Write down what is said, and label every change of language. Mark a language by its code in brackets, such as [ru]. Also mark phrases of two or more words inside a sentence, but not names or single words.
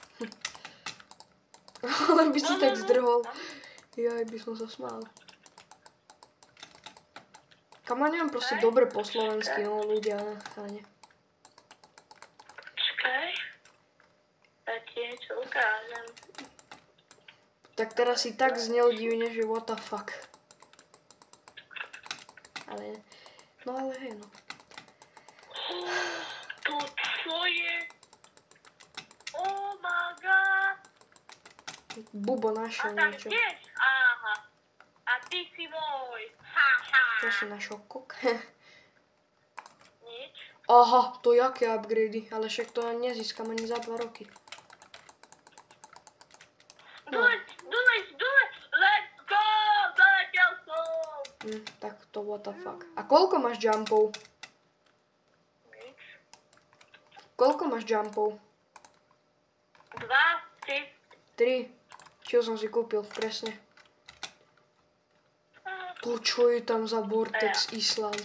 [sk] Ale by si tak zdrhol. Jaj, by som sa smál. Kam ja neviem proste dobre po slovensky, no ľudia, ne. Počkaj. Ja ti niečo ukážem. Tak teraz si tak znel divne, že [en] what the fuck. [sk] Ale, no ale hej, no. To čo je? [en] Oh my god. [sk] Bubo A našiel tam niečo. tiež? Aha. A ty si môj. Haha. Čo si našiel kok? Nič. Aha, to jaké upgradey, ale však to nezískam ani za 2 roky. [en] Do it, let's go, [sk] zaletel som. Tak to [en] what the fuck. [sk] A koľko máš jumpov? Nič. Koľko máš jumpov? 2, 3. 3. Čo som si kúpil, presne. To čo je tam za Vortex Island?